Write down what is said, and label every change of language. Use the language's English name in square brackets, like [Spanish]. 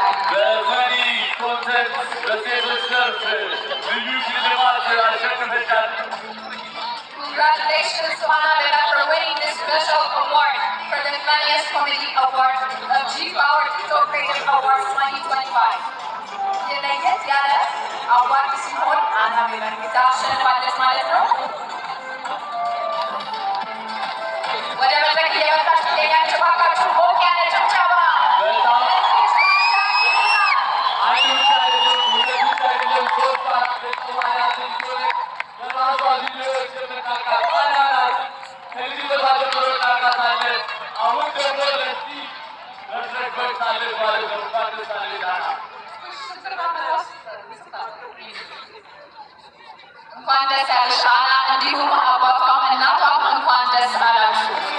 [Amharic] በፈኒ ኮንተንት በሴቶች ዘርፍ ልዩ ሽልማት አሸንፈሻል። [English] Congratulations to Anna Bella for winning this special award for the Funniest Comedy Award of G-Power TikTok Creative Awards 2025. [Amharic] የለየት ያለ አዋርድ ሲሆን አና ቤላ ታሸንፋለች ማለት ነው። ወደ መድረክ እየመጣች ትገኛለች። እባካችሁ ሞቅ ያለ ጭብጨባ። እንኳን ደስ ያለሽ አና፣ እንዲሁም አባቷም እናቷም እንኳን ደስ አላችሁ።